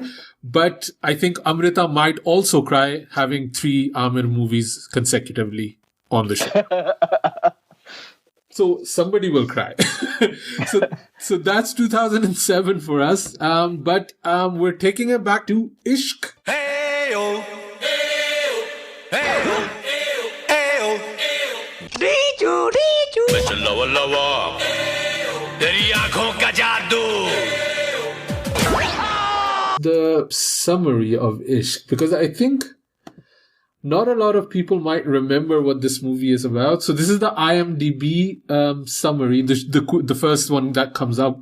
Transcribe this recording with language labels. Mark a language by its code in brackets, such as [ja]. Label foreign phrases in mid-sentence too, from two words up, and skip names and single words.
[en] But I think Amrita might also cry having 3 Aamir movies consecutively on the show. So somebody will cry. So that's 2007 for us. But we're taking it back to Ishq. Hey-o. Hey-o. Hey-o. Hey-o. Hey-o. The summary of Ishq, because I think not a lot of people might remember what this movie is about. So this is the IMDb summary, the first one that comes up.